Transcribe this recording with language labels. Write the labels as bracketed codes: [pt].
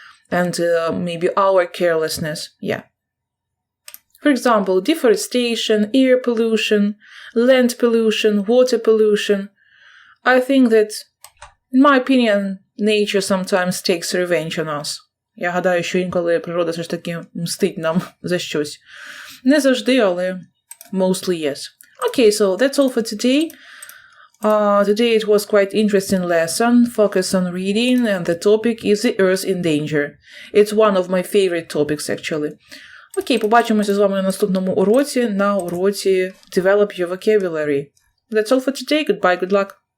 [en] And maybe our carelessness, yeah. For example, deforestation, air pollution, land pollution, water pollution. I think that, in my opinion, nature sometimes takes revenge on us. [uk] Я гадаю, що інколи природа все ж таки мстить нам за щось. Не завжди, але [en] mostly yes. Okay, so that's all for today. Today it was quite interesting lesson, focus on reading, and the topic is the earth in danger. It's one of my favorite topics, actually. [uk] Окей, побачимося з вами на наступному уроці, на уроці [en] Develop Your Vocabulary. That's all for today. Goodbye, good luck.